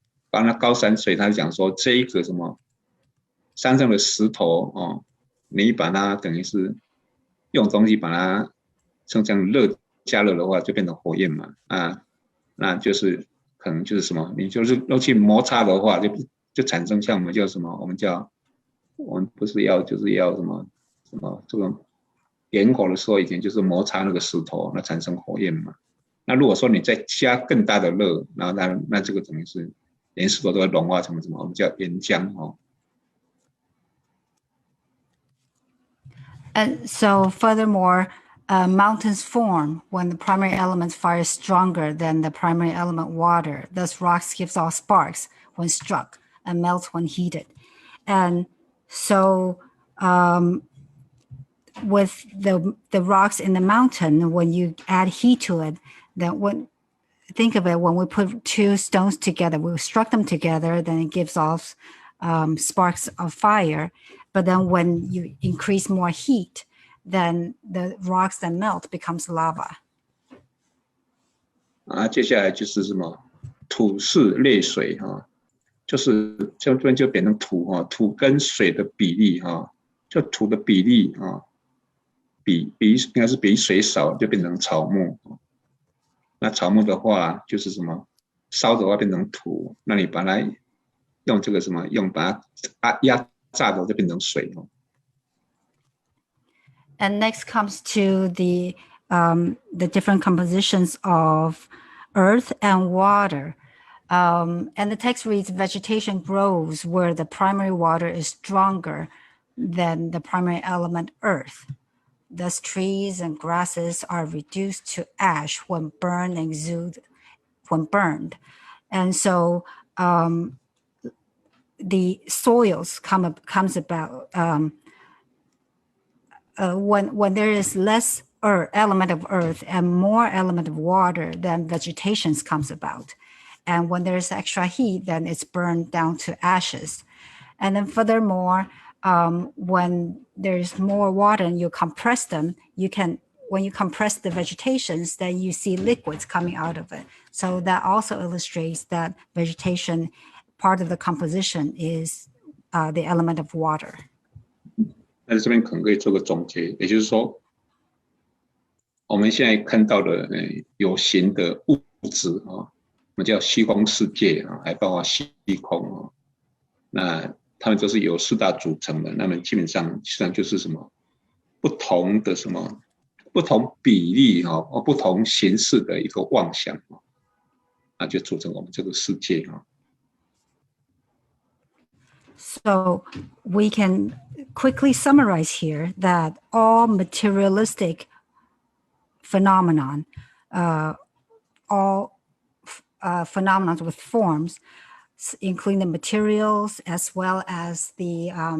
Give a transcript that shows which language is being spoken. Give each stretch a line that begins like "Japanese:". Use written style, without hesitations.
Chinese: 把那高山水，他讲说这一个什么山上的石头你把它等于是用东西把它像这样加热的话，就变成火焰嘛那就是可能就是什么，你就是要去摩擦的话，就产生像我们叫什么，我们不是就是要什么这个点火的时候，以前就是摩擦那个石头，那产生火焰嘛。那如果说你再加更大的热，然后那这个等于是连石头都会融化成什么，我们叫岩浆
English: And so furthermore, mountains form when the primary element fire is stronger than the primary element water. Thus rocks gives off sparks when struck and melts when heated. And so with the rocks in the mountain, when you add heat to it, then think of it, when we put two stones together, we struck them together, then it gives off sparks of fire. But then when you increase more heat, then the rocks that melt becomes lava.
Chinese: 接下来就是什么土势烈水就是这边就变成土跟水的比例就土的比例应该是比水少，就变成草木那草木的话就是什么烧的话变成土，那你把它用这个什么把它压榨的就变成水
English: And next comes to the different compositions of earth and water. And the text reads, vegetation grows where the primary water is stronger than the primary element earth. Thus trees and grasses are reduced to ash when burned and exude when burned. And so the soils comes about when there is less element of earth and more element of water, then vegetation comes about. And when there's extra heat, then it's burned down to ashes. And then furthermore, when there's more water and you compress them, when you compress the vegetations, then you see liquids coming out of it. So that also illustrates that vegetation, part of the composition is the element of water.
Chinese: 那这边可能可以做个总结，也就是说，我们现在看到的有形的物质我们叫虚空世界还包括虚空那它们都是由四大组成的，那么基本上就是什么不同的什么不同比例不同形式的一个妄想那就组成我们这个世界
English: So we can quickly summarize here that all materialistic phenomenon, all phenomena with forms, including the materials as well as the